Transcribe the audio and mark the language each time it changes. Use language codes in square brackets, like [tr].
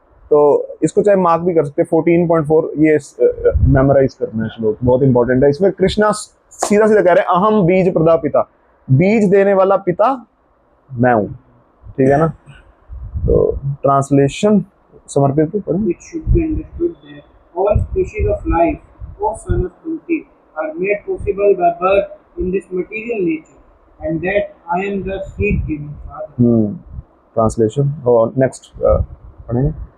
[hi] तो इसको चाहे मार्क भी कर सकते हैं। 14.4 ये मेमोराइज करना है श्लोक, बहुत इंपॉर्टेंट है। इसमें कृष्णा सीधा सीधा कह रहे हैं [sa] अहम बीज प्रदापिता, [hi] बीज देने वाला पिता मैं हूं, ठीक है ना। तो ट्रांसलेशन समर्पित तो पढ़ें। [en] It should be understood that all species of life, O son of Kunti, are made possible by birth in this material nature, and that I am the seed-giving father. [hi] Translation और next पढ़ेंगे।